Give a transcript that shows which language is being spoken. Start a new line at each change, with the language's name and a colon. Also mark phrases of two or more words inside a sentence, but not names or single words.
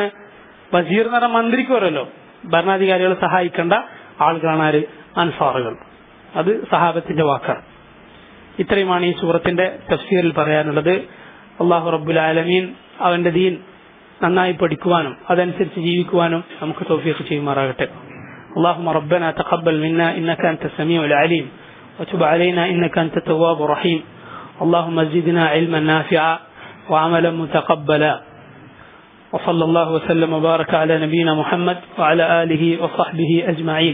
Malayalam: വസീർ എന്ന് പറഞ്ഞ മന്ത്രിക്ക് പറയല്ലോ, ഭരണാധികാരികളെ സഹായിക്കേണ്ട ആളുകളാണ് ആര്? അൻസാറുകൾ. അത് സഹാബത്തിന്റെ വാക്കാണ്. ഇത്രയുമാണ് ഈ സൂറത്തിന്റെ തഫ്സീറിൽ പറയാനുള്ളത്.
Arabic: الله رب العالمين
Malayalam: അവന്റെ ദീൻ നന്നായി പഠിക്കുവാനും അതനുസരിച്ച് ജീവിക്കുവാനും നമുക്ക് തൗഫീഖ് ചെയ്യുമാറാകട്ടെ.
Arabic: اللهم ربنا تقبل منا إنك أنت السميع العليم وتب علينا إنك أنت التواب الرحيم. اللهم زدنا علما نافعا وعملا متقبلا. وصلى الله وسلم وبارك على نبينا محمد وعلى آله وصحبه أجمعين.